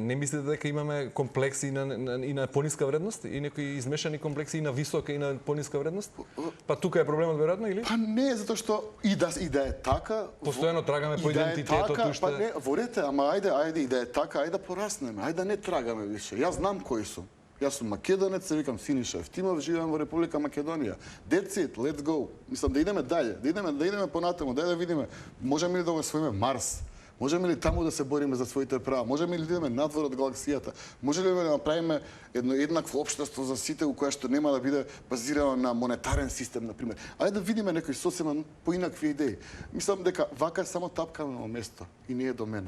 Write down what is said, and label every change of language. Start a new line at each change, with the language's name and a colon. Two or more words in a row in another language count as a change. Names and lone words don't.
Macedonian: Не мислите дека имаме комплекси и на пониска вредност и некои измешани комплекси и на висока и на пониска вредност? Па тука е проблемот веројатно или? Па не, затоа што и да е така, постојано трагаме по идентитетот уште. Па не, ворете, ама ајде и да е така, ајде да пораснеме, ајде да не трагаме више. Јас знам кој сум. Јас сум македонец, се викам Синиша Евтимов, живеам во Република Македонија.
English: That's it, let's go.
Macedonian: Мислам да идеме дале, да идеме понатаму, да видиме можеме ли да го освоиме Марс. Можеме ли таму да се бориме за своите права? Можеме ли да идеме надвор од галаксијата? Може ли да направиме едно еднакво општество за сите, у кое што нема да биде базирано на монетарен систем, на пример? Ајде да видиме некои сосема поинакви идеи. Мислам дека вака само тапкаме во место и не е до мене.